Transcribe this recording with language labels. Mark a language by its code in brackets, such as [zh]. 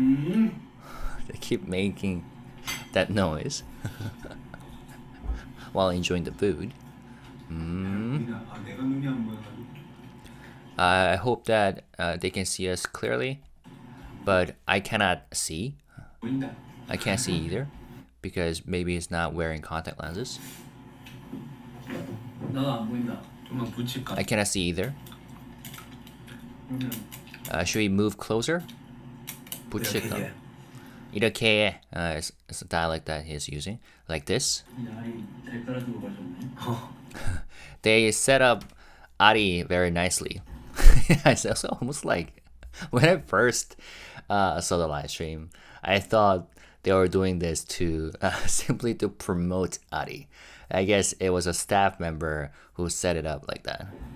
[en] They keep making that noise while enjoying the food. [ko] 내가 눈이 안 보여가지고. [en] I hope that they can see us clearly, but I cannot see. [ko] 보인다. [en] I can't see either because maybe he's not wearing contact lenses. [ko] 나도 안 보인다. 좀만 붙일까? [en] I cannot see either. [ko] 그러면 [en] Should we move closer? [ko] 붙일까? 이렇게 [en] is a dialect that he's using, like this. [ko] 아리 잘 깔아주고 가셨네. [en] They set up Ari very nicely. It's also almost like when I first saw the live stream, I thought they were doing this to simply to promote Ari. I guess it was a staff member who set it up like that.